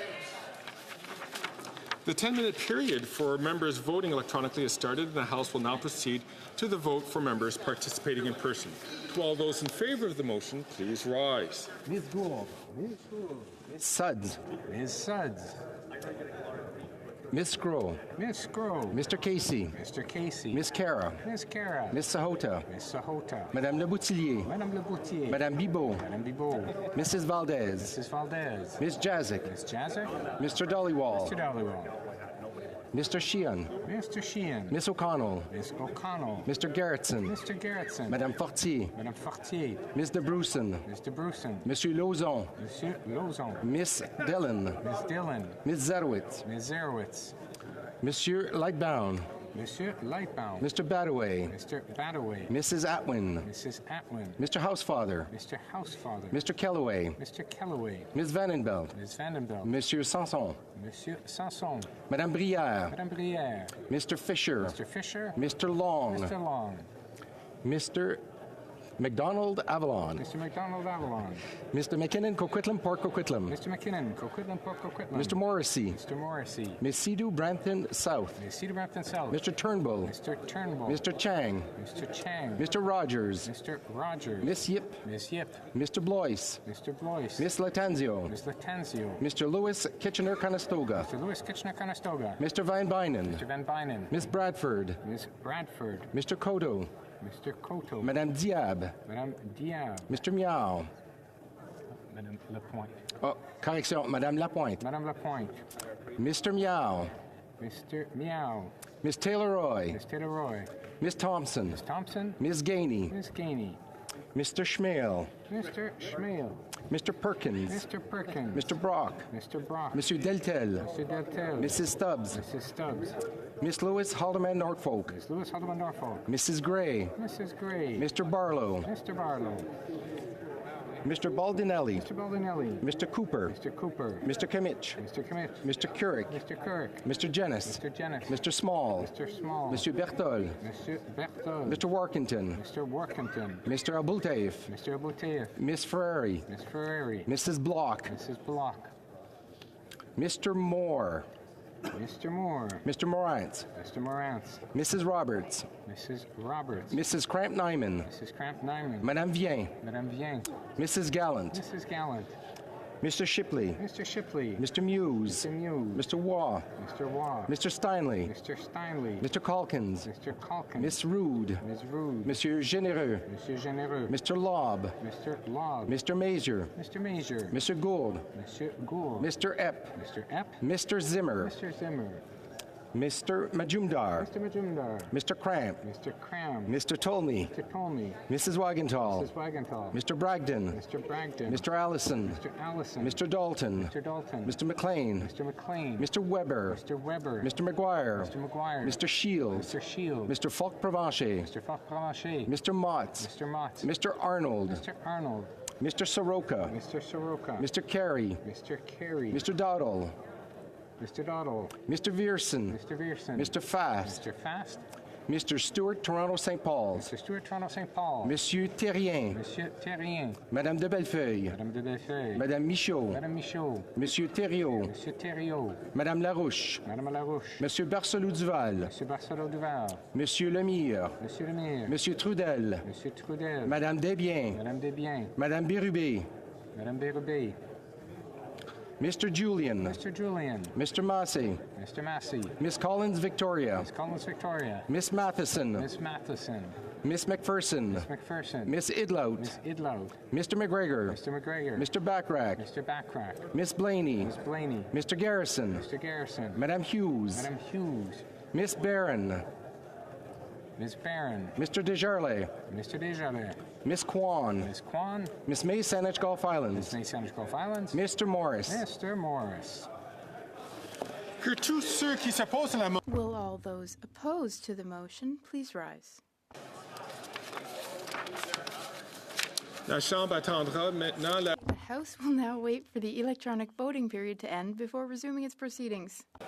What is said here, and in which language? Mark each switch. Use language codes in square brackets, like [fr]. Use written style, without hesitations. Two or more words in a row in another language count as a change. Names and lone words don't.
[en] The 10-minute period for members voting electronically has started, and the House will now proceed to the vote for members participating in person. To all those in favour of the motion, please rise. Ms. Gould. Ms. Suds. Ms. Suds. Ms. Scroll. Ms. Scroll. Mr. Casey. Mr. Casey. Ms. Cara. Ms. Cara. Ms. Sahota. Ms. Sahota. Madame Le Boutillier. Madame Le Boutillier. Madame Bibeau. Madame Bibeau. Mrs. Valdez. Mrs. Valdez. Ms. Jazik. Ms. Jazik. Mr. Dollywall. Mr. Dollywall. Mr. Sheehan. Mr. Sheehan. Miss O'Connell. Miss O'Connell. Mr. Gerritsen. Mr. Gerritsen. Madame Fortier. Madame Fortier. Ms. De Brusen. Ms. De Brusen. Monsieur Lauzon. Monsieur Lauzon. Miss Dillon. Miss Dillon. Ms. Zerowitz. Ms. Zerowitz. Monsieur Lightbound. Monsieur Lightbound. Mr. Badaway. Mr. Badaway. Mrs. Atwin. Mrs. Atwin. Mr. Housefather. Mr. Housefather. Mr. Kellaway. Mr. Kellaway. Ms. Vandenbelt. Ms. Vandenbelt. Monsieur Sanson. Monsieur Sanson. Madame Brière. Madame Brière. Mr. Fisher. Mr. Fisher. Mr. Long. Mr. Long. Mr. McDonald Avalon. Mr. McDonald Avalon. Mr. McKinnon Coquitlam Port Coquitlam. Mr. McKinnon Coquitlam Port Coquitlam. Mr. Morrissey. Mr. Morrissey. Ms. Sidhu Brampton South. Ms. Cedar Brampton South. Mr. Turnbull. Mr. Turnbull. Mr. Chang. Mr. Chang. Mr. Rogers. Mr. Rogers. Miss Yip. Miss Yip. Mr. Blois. Mr. Blois. Miss Latanzio. Miss Latanzio. Mr. Lewis Kitchener-Conestoga. Mr. Lewis Kitchener-Conestoga. Mr. Van Bynen. Mr. Van Bynen. Miss Bradford. Miss Bradford. Mr. Koto. Mr. Koto. Madame Diab. Madame Diab. Mr. Miao. Madame Lapointe. Oh, correction, Madame Lapointe. Madame Lapointe. Mr. Miao. Mr. Miao. Miss Taylor-Roy. Miss Taylor-Roy. Miss Thompson. Miss Thompson. Miss Gainey. Miss Gainey. Mr. Schmale. Mr. Schmale. Mr. Perkins. Mr. Perkins. Mr. Brock. Mr. Brock. Monsieur Deltel. Mr. Deltel. Mrs. Stubbs. Mrs. Stubbs. Miss Lewis Haldeman Norfolk. Miss Lewis Haldeman Norfolk. Mrs. Gray. Mrs. Gray. Mr. Barlow. Mr. Barlow. Mr. Baldinelli. Mr. Baldinelli. Mr. Cooper. Mr. Cooper. Mr. Kimmich. Mr. Kimmich. Mr. Couric. Mr. Couric. Mr. Jennis. Mr. Jennis. Mr. Small. Mr. Small. Monsieur Bertol. Mr. Bertol. Mr. Workington. Mr. Workington. Mr. Abultaif. Mr. Abouteif. Miss Ferrari. Miss Ferrari. Mrs. Block. Mrs. Block. Mr. Moore. Mr. Moore. Mr. Morantz. Mr. Morantz. Mrs. Roberts. Mrs. Roberts. Mrs. Cramp-Nyman. Mrs. Cramp-Nyman. Madame Vien. Madame Vien. Mrs. Gallant. Mrs. Gallant. Mr. Shipley. Mr. Shipley. Mr. Muse. Mr. Muse. Mr. Waugh. Mr. Waugh. Mr. Steinley. Mr. Steinley. Mr. Calkins. Mr. Calkins. Miss Rude. Ms. Rude. Monsieur Généreux. Monsieur Généreux. Mr. Lobb. Mr. Lobb. Mr. Mazier. Mr. Mazier. Mr. Gould. Monsieur Gould. Mr. Epp. Mr. Epp. Mr. Zimmer. Mr. Zimmer. Mr. Majumdar. Mr. Majumdar. Mr. Cramp. Mr. Cramp. Mr. Tolney. Mr. Tolney. Mrs. Wagenthal. Mrs. Wagenthal. Mr. Bragdon. Mr. Bragdon. Mr. Allison. Mr. Allison. Mr. Dalton. Mr. Dalton. Mr. McLean. Mr. McLean. Mr. Weber. Mr. Weber. Mr. McGuire. Mr. McGuire. Mr. Shields. Mr. Shields. Mr. Falk-Provencher. Mr. Falk-Provencher. Mr. Motts. Mr. Motts. Mr. Arnold. Mr. Arnold. Mr. Soroka. Mr. Soroka. Mr. Carey. Mr. Carey. Mr. Dowdle. Mr. Dowdle. Mr. Vierson. Mr. Vierson. Mr. Fast. Mr. Fast. Mr. Stewart, Toronto St. Paul's. Mr. Stewart, Toronto St. Paul. Monsieur Terrien. Monsieur Terrien. Madame de Bellefeuille. Madame de Bellefeuille. Madame Michaud. Madame Michaud. Monsieur Thériault. Monsieur Thériault. Madame Larouche. Madame Larouche. Monsieur Barcelou-Duval. Monsieur Barcelot-Duval. Monsieur Lemire. Monsieur Lemire. Monsieur Trudel. Monsieur Trudel. Madame Desbiens. Madame Desbiens. Madame Bérubé. Madame Bérubé. Mr. Julian. Mr. Julian. Mr. Massey. Mr. Massey. Miss Collins Victoria. Miss Collins Victoria. Miss Matheson. Miss Matheson. Miss McPherson. Miss McPherson. Miss Idlout. Miss Idlout. Mr. McGregor. Mr. McGregor. Mr. Backrack. Mr. Backrack. Miss Blaney. Miss Blaney. Mr. Garrison. Mr. Garrison. Madame Hughes. Madame Hughes. Miss Barron. Miss Barron. Mr. Desjardins. Mr. Desjardins. Miss Kwan. Miss Kwan. Miss May Saanich Gulf Islands. Miss May Saanich Gulf Islands. Mr. Morris. Mr. Morris. [fr] Que tous ceux qui s'opposent à la motion. [en] Will all those opposed to the motion please rise? [fr] La Chambre attendra maintenant la... [en] The House will now wait for the electronic voting period to end before resuming its proceedings.